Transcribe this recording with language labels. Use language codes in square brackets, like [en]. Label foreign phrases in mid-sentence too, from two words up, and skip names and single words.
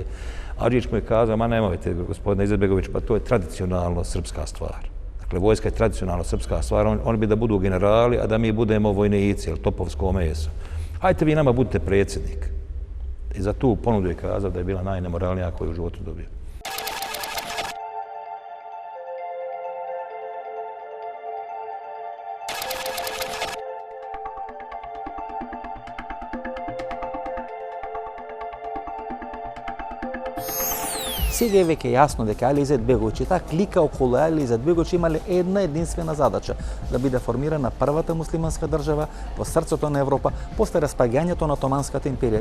[bs] Adžić mu je kazao, ma nemojte, gospodine Izetbegović, pa to je tradicionalno srpska stvar. Dakle, vojska je tradicionalno srpska stvar, oni bi da budu generali, a da mi budemo vojnici, ili topovsko meso. Hajte vi nama budite predsjednik. I za tu ponudu je kazao da je bila najnemoralnija koju u životu dobio. [mk] Сега е веќе јасно дека Али Изетбеговиќ и таа клика околу Али Изетбеговиќ имале една единствена задача да биде формирана првата муслиманска држава во срцето на Европа после распаѓањето на Отоманската империја.